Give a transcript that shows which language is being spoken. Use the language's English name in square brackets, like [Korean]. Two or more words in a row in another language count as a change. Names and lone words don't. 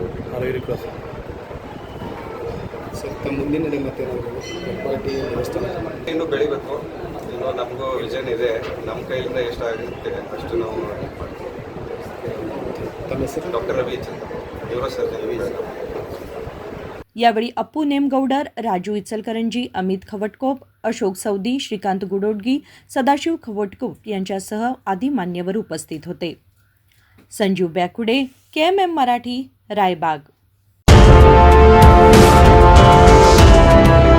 [Kannada] ಆರೋಗ್ಯ ಕ್ರಾಸ್ ಸರ್, ತಮ್ಮ ಮುಂದಿನ ಮತ್ತೆ ದೇವಸ್ಥಾನ ಇನ್ನೂ ಬೆಳಿಬೇಕು, ಇನ್ನೂ ನಮಗೂ ವಿಷನ್ ಇದೆ, ನಮ್ಮ ಕೈಲಿಂದ ಎಷ್ಟಾಗುತ್ತೆ ಅಷ್ಟು ನಾವು ಮಾಡ್ತೀವಿ। ತಮ್ಮ ಹೆಸರು? ಡಾಕ್ಟರ್ ರವಿ [English] neuro surgeon. [Marathi] यावेळी अप्पू नेमगौडर, राजू इचलकरंजी, अमित खवटकोप, अशोक सवदी, श्रीकांत गुडोडगी, सदाशिव खवटकोप यांच्यासह आदी मान्यवर उपस्थित होते। संजीव बॅकुडे, KMM मराठी, रायबाग।